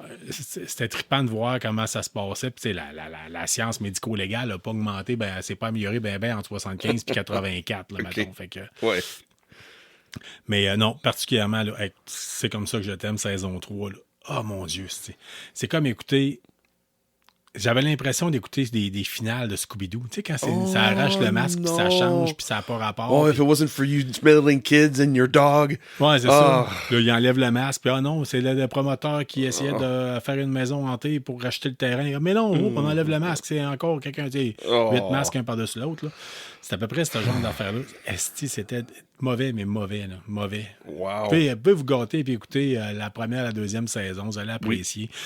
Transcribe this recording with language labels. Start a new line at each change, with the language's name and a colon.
French: C'était trippant de voir comment ça se passait. Puis la science médico-légale n'a pas augmenté, ben c'est pas amélioré entre 75 et 84, là, mettons. Fait que, mais non, particulièrement, là, c'est comme ça que je t'aime, saison 3. Là. Oh mon Dieu, c'est comme écouter. J'avais l'impression d'écouter des finales de Scooby-Doo. Tu sais, quand ça arrache le masque, puis ça change, puis ça n'a pas rapport.
English: If it wasn't for you smelling kids and your dog.
French: Ouais, c'est ça. Là, il enlève le masque, puis non, c'est le promoteur qui essayait de faire une maison hantée pour racheter le terrain. Mais non, on enlève le masque, c'est encore quelqu'un, tu sais, 8 masques un par-dessus l'autre. Là. C'est à peu près ce genre d'affaire-là. C'était mauvais, mais mauvais, là. Mauvais. Wow. Vous pouvez vous gâter et écouter la première, la deuxième saison. Vous allez apprécier.